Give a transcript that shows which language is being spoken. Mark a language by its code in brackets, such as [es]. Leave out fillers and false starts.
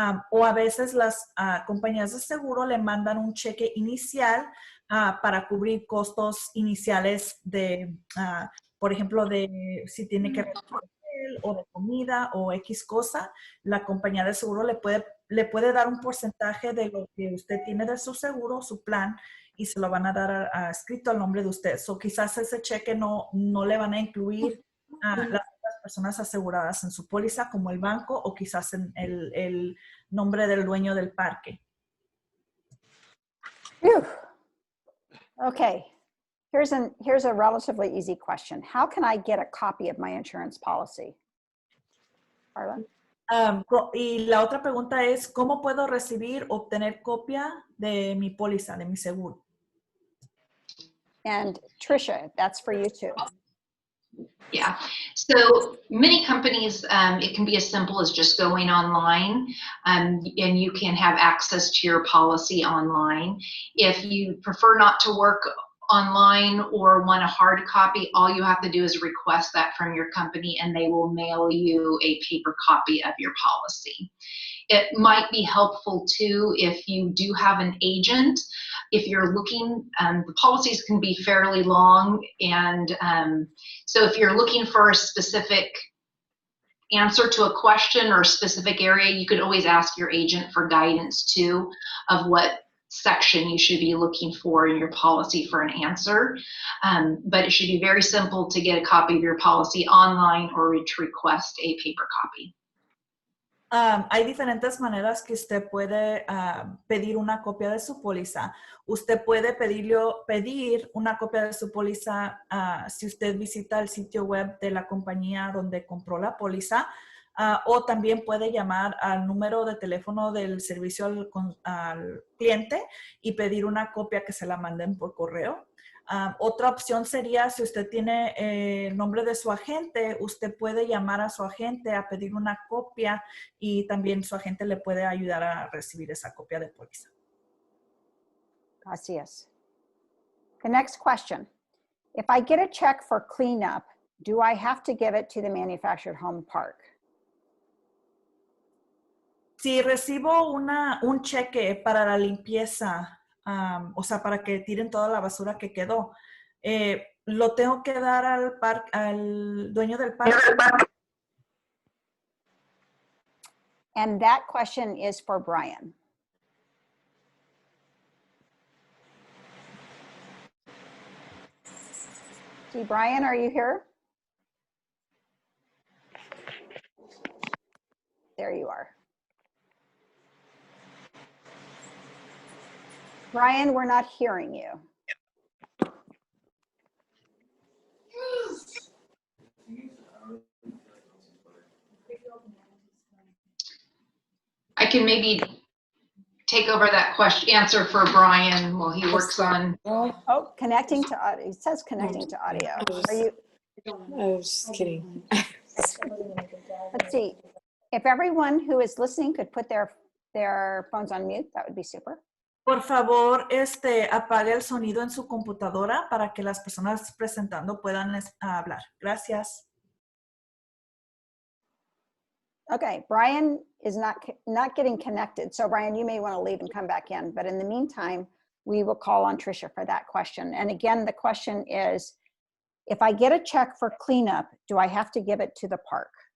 [es] O a veces las compañías de seguro le mandan un cheque inicial para cubrir costos iniciales de, por ejemplo, de si tiene que ver con hotel o de comida o X cosa, la compañía de seguro le puede dar un porcentaje de lo que usted tiene de su seguro, su plan, y se lo van a dar escrito al nombre de usted. So, quizás ese cheque no le van a incluir a las otras personas aseguradas en su póliza, como el banco, o quizás en el nombre del dueño del parque. Phew. [en] Okay, here's a relatively easy question. How can I get a copy of my insurance policy? Carla? [es] Y la otra pregunta es, ¿cómo puedo obtener copia de mi póliza, de mi seguro? [en] And Tricia, that's for you too. Yeah, so many companies, it can be as simple as just going online, and you can have access to your policy online. If you prefer not to work online or want a hard copy, all you have to do is request that from your company and they will mail you a paper copy of your policy. It might be helpful too if you do have an agent. If you're looking, the policies can be fairly long, and so if you're looking for a specific answer to a question or a specific area, you could always ask your agent for guidance too of what section you should be looking for in your policy for an answer. But it should be very simple to get a copy of your policy online or to request a paper copy. [es] Hay diferentes maneras que usted puede pedir una copia de su póliza. Usted puede pedir una copia de su póliza si usted visita el sitio web de la compañía donde compró la póliza, o también puede llamar al número de teléfono del servicio al cliente y pedir una copia que se la manden por correo. Otra opción sería, si usted tiene el nombre de su agente, usted puede llamar a su agente a pedir una copia y también su agente le puede ayudar a recibir esa copia de póliza. Así es. [en] The next question. If I get a check for cleanup, do I have to give it to the manufactured home park? [es] Si recibo un cheque para la limpieza, o sea, para que tiren toda la basura que quedó, ¿lo tengo que dar al dueño del parque? [en] And that question is for Brian. See, Brian, are you here? There you are. Brian, we're not hearing you. I can maybe take over that answer for Brian while he works on. Oh, connecting to audio. It says connecting to audio. Are you? I was just kidding. Let's see. If everyone who is listening could put their phones on mute, that would be super. [es] Por favor, apague el sonido en su computadora para que las personas presentando puedan hablar. Gracias. [en] Okay, Brian is not getting connected. So Brian, you may want to leave and come back in. But in the meantime, we will call on Tricia for that question. And again, the question is, if I get a check for cleanup, do I have to give it to the park?